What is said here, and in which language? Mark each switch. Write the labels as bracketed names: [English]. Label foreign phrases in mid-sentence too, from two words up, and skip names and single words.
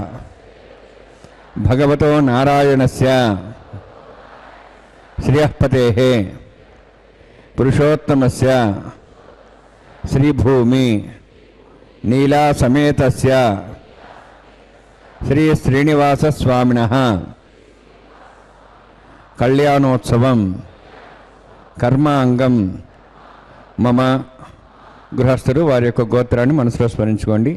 [Sanskrit] ಭಗವತೋ ನಾರಾಯಣಸ್ಯ ಶ್ರಿಯಃಪತೇಃ ಪುರುಷೋತ್ತಮಸ್ಯ ಶ್ರೀಭೂಮಿ ನೀಲಾಸಮೇತಸ್ಯ ಶ್ರೀ ಶ್ರೀನಿವಾಸಸ್ವಾಮಿನಃ కళ్యాణోత్సవం కర్మాంగం మమ. [Telugu] గృహస్థులు వారి యొక్క గోత్రాన్ని మనసులో స్మరించుకోండి.